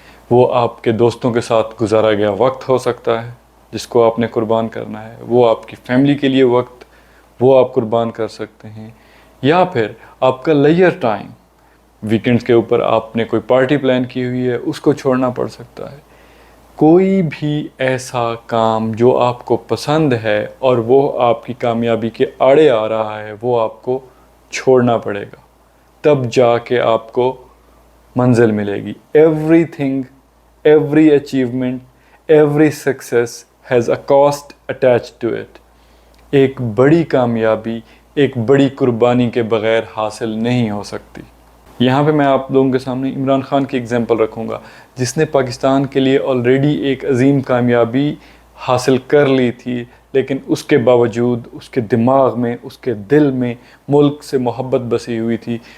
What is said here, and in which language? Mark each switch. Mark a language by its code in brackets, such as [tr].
[ur] وہ آپ کے دوستوں کے ساتھ گزارا گیا وقت ہو سکتا ہے جس کو آپ نے قربان کرنا ہے، وہ آپ کی فیملی کے لیے وقت وہ آپ قربان کر سکتے ہیں، یا پھر آپ کا لیجر ٹائم، ویکنڈز کے اوپر آپ نے کوئی پارٹی پلان کی ہوئی ہے اس کو چھوڑنا پڑ سکتا ہے. کوئی بھی ایسا کام جو آپ کو پسند ہے اور وہ آپ کی کامیابی کے آڑے آ رہا ہے وہ آپ کو چھوڑنا پڑے گا، تب جا کے آپ کو منزل ملے گی. [en] Everything, every achievement, every success has a cost attached to it. [ur] ایک بڑی کامیابی ایک بڑی قربانی کے بغیر حاصل نہیں ہو سکتی. یہاں پہ میں آپ لوگوں کے سامنے عمران خان کی اگزامپل رکھوں گا، جس نے پاکستان کے لیے آلریڈی ایک عظیم کامیابی حاصل کر لی تھی، لیکن اس کے باوجود اس کے دماغ میں، اس کے دل میں ملک سے محبت بسی ہوئی تھی.